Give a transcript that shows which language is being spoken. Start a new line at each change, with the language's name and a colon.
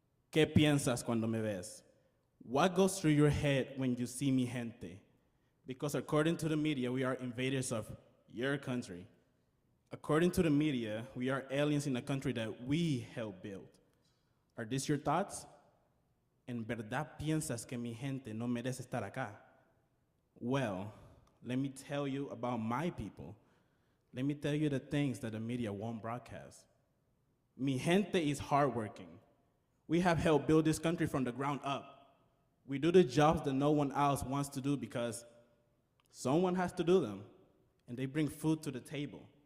Spanish: ¿Qué piensas cuando me ves?
English: What goes through your head when you see
Spanish: mi gente?
English: Because according to the media, we are invaders of your country. According to the media, we are aliens in a country that we helped build. Are these your thoughts?
Spanish: ¿En verdad piensas que mi gente no merece estar acá?
English: Well, let me tell you about my people. Let me tell you the things that the media won't broadcast.
Spanish: Mi gente
English: is hardworking. We have helped build this country from the ground up. We do the jobs that no one else wants to do because someone has to do them, and they bring food to the table.